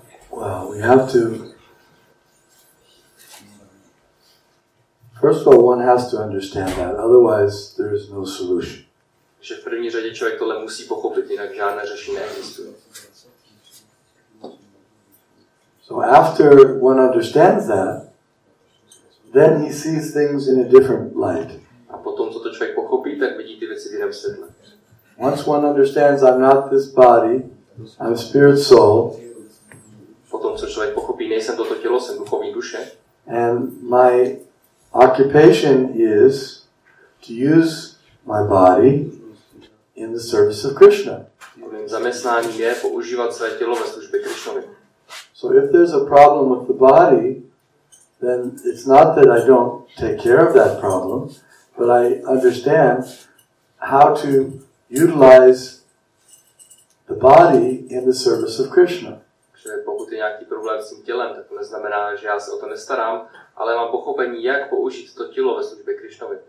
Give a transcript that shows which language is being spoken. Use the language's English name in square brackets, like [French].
[English] Well, we have to, first of all, one has to understand that, otherwise there is no solution. [Czech] Že v první řadě člověk tohle musí pochopit, jinak žádné řešení neexistuje. [English] So after one understands that, then he sees things in a different light. [Czech] A potom, co to člověk pochopí, tak vidí ty věci v jiném světle. [English] Once one understands I'm not this body, I'm spirit soul, [Czech] Potom, co člověk pochopí, nejsem toto tělo, jsem duchovní duše. [English] and my occupation is to use my body in the service of Krishna. [Czech] Mým zaměstnáním je používat své tělo ve službě Krishnovi. [English] So if there's a problem with the body, then it's not that I don't take care of that problem, but I understand how to utilize the body in the service of Krishna. [Czech] Že pokud je nějaký problém s tím tělem, tak to neznamená, že já se o to nestarám, ale mám pochopení, jak použít to tělo ve službě Krishnovi.